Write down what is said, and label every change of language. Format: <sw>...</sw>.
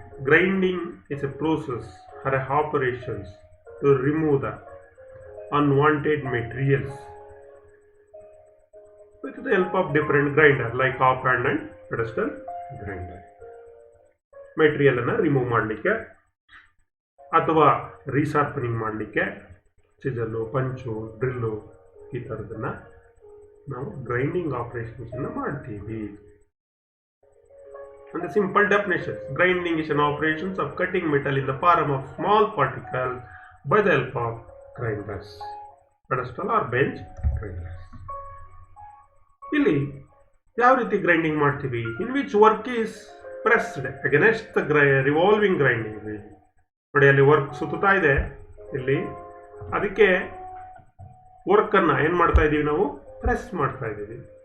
<en>Grinding is a process or operations to remove the unwanted materials with the help of different grinder like op and pedestal grinder.</en> <kn>Material ಅನ್ನ remove ಮಾಡಲಿಕ್ಕೆ ಅಥವಾ ರೀಶಾರ್ಪನಿಂಗ್ ಮಾಡಲಿಕ್ಕೆ ಚಿಸಲು, ಪಂಚು, drill ಈ ಥರದನ್ನ ನಾವು grinding operations ಅನ್ನು ಮಾಡ್ತೀವಿ.</kn> <en>And the simple definition, grinding is an operations of cutting metal in the form of small particles by the help of grinders, pedestal or bench grinders.</en> <kn>ಇಲ್ಲಿ ಯಾವ ರೀತಿ ಗ್ರೈಂಡಿಂಗ್ ಮಾಡ್ತೀವಿ?</kn> <en>In which work is pressed against the revolving grinding wheel.</en> <kn>ನೋಡಿ, ಅಲ್ಲಿ work ಸುತ್ತಾ ಇದೆ ಇಲ್ಲಿ, ಅದಕ್ಕೆ ವರ್ಕ್ ಅನ್ನ ಏನ್ ಮಾಡ್ತಾ ಇದೀವಿ ನಾವು? ಪ್ರೆಸ್ ಮಾಡ್ತಾ ಇದ್ದೀವಿ.</kn>